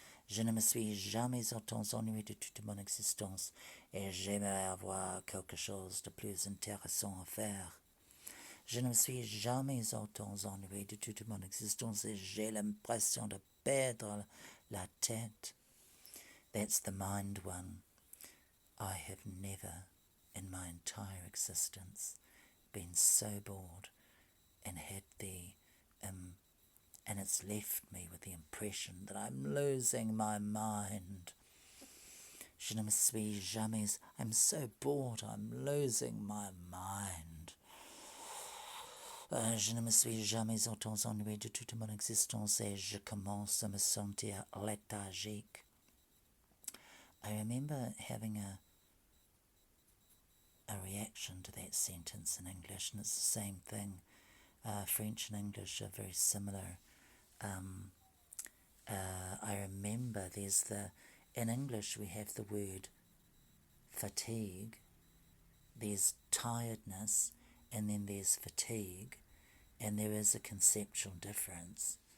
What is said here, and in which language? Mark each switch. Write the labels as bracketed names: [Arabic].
[French] Je ne me suis jamais autant ennuyé de toute mon existence et j'aimerais avoir quelque chose de plus intéressant à faire. Je ne me suis jamais autant ennuyé de toute mon existence et j'ai l'impression de perdre la tête. [English] That's the mind one. I have never, in my entire existence, been so bored and had and it's left me with the impression that I'm losing my mind. [French] Je ne me suis jamais, [English] I'm so bored, I'm losing my mind. [French] Je ne me suis jamais autant ennuyé de toute mon existence et je commence à me sentir léthargique. [English] I remember having a reaction to that sentence in English, and it's the same thing. French and English are very similar. I remember in English we have the word fatigue, there's tiredness, and then there's fatigue, and there is a conceptual difference.